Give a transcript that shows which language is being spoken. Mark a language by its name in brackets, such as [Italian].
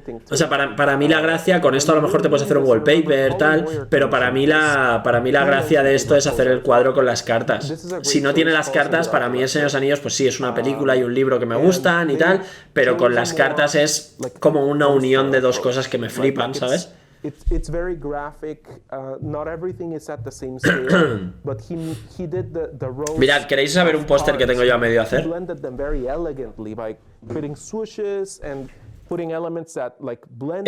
[Spanish] O sea, para mí la gracia, con esto a lo mejor te puedes hacer un wallpaper, tal, pero para mí la gracia de esto es hacer el cuadro con las cartas. Si no tiene las cartas, para mí El Señor de los Anillos, pues sí, es una película y un libro que me gustan y tal, pero con las cartas es como una unión de dos cosas que me flipan, ¿sabes? [English] It's very graphic. Not everything is at the same scale, but he did the rows. [Spanish] Mirad, ¿queréis saber un póster que tengo yo a medio hacer? [English] He blended them very elegantly by putting swooshes and putting elements that like blend.